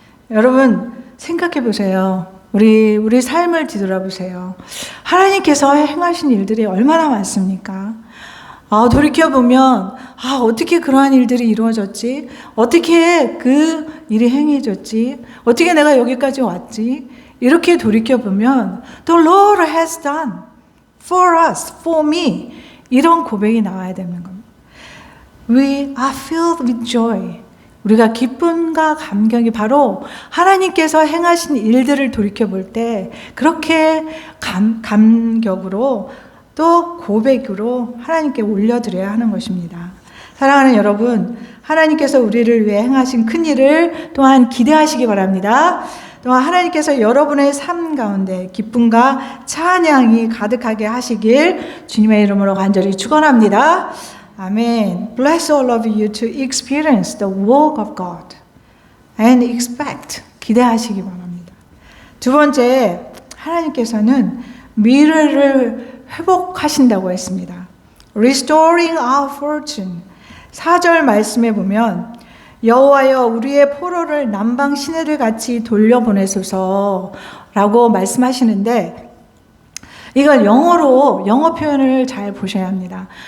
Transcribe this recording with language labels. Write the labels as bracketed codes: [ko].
[ko] 여러분 생각해 보세요. 우리 삶을 뒤돌아보세요. 하나님께서 행하신 일들이 얼마나 많습니까? 돌이켜보면 어떻게 그러한 일들이 이루어졌지? 어떻게 그 일이 행해졌지? 어떻게 내가 여기까지 왔지? 이렇게 돌이켜보면 [en] The Lord has done for us, for me, [ko] 이런 고백이 나와야 되는 겁니다. [en] We are filled with joy. [ko] 우리가 기쁨과 감격이 바로 하나님께서 행하신 일들을 돌이켜볼 때 그렇게 감격으로 또 고백으로 하나님께 올려드려야 하는 것입니다. 사랑하는 여러분, 하나님께서 우리를 위해 행하신 큰 일을 또한 기대하시기 바랍니다. 또한 하나님께서 여러분의 삶 가운데 기쁨과 찬양이 가득하게 하시길 주님의 이름으로 간절히 축원합니다. 아멘. [en] Bless all of you to experience the work of God and expect. [ko] 기대하시기 바랍니다. 두 번째, 하나님께서는 미래를 회복하신다고 했습니다. [en] Restoring our fortune. [ko] 4절 말씀에 보면 여호와여 우리의 포로를 남방 시내를 같이 돌려보내소서 라고 말씀하시는데, 이걸 영어 표현을 잘 보셔야 합니다.